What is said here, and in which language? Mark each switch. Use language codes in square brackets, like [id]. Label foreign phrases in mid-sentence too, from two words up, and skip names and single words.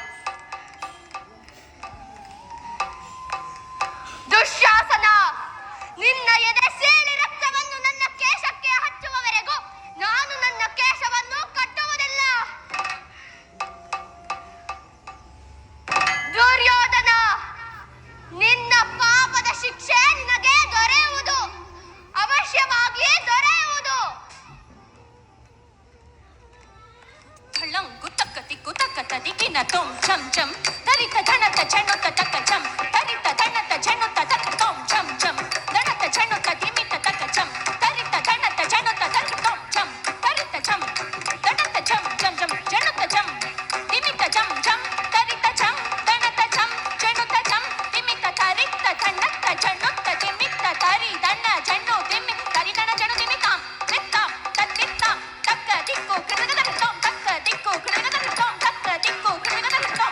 [kn] ದುಶ್ಯಾಸನ, ನಿನ್ನ ಎದೆ ಸೇಳಿ ರಕ್ತವನ್ನು ನನ್ನ ಕೇಶಕ್ಕೆ ಹಚ್ಚುವವರೆಗೂ ನಾನು ನನ್ನ ಕೇಶವನ್ನು ಕಟ್ಟುವುದಿಲ್ಲ. ದುರ್ಯೋಧನ, ನಿನ್ನ ಪಾಪದ ಶಿಕ್ಷೆ ನಿನಗೆ ದೊರೆಯುವುದು, ಅವಶ್ಯವಾಗಿ ದೊರೆಯುವುದು. ಗುತ್ತಕ್ಕ ತಿಕ್ಕು ತಕ್ಕ ತದಿಕಿನ ತೊಂ ಛಂ ಛಂ ತರಿತ ಧಣತ ಛಣುತ ತಕ್ಕ ಛಂ ತರಿತ ಧಣತ ಛಣುತ ತಕ್ಕ ತೊಂ ಛಂ ಛಂ ಧಣತ ಛಣುತ ತಿಮಿತ ತಕ್ಕ ಛಂ ತರಿತ ಧಣತ ಛಣುತ ತಕ್ಕ ತೊಂ ಛಂ ತರಿತ ಛಂ ಧಣತ ಛಂ ಛಂ ಛಂ ಛಣುತ ಛಂ ತಿಮಿತ ಛಂ ಛಂ ತರಿತ ಛಂ ಧಣತ ಛಂ ಛಣುತ ಛಂ ತಿಮಿತ ತರಿತ ಧಣತ ಛಣುತ ತಿಮಿತ ತರಿ ಧಣ ಛಣು ತಿಮಿ ತರಿ ಧಣ ಛಣು ತಿಮಿತಾಂ ಚಿತ್ತಾಂ ತತ್ತಿತ್ತಾಂ ತಕ್ಕ ದಿಕ್ಕು ಕೃತಕ ತೊಂ ತಕ್ಕ ದಿಕ್ಕು ಕೃತಕ ತೊಂ ತಕ್ಕ ದಿಕ್ಕು ಕೃತಕ ತೊಂ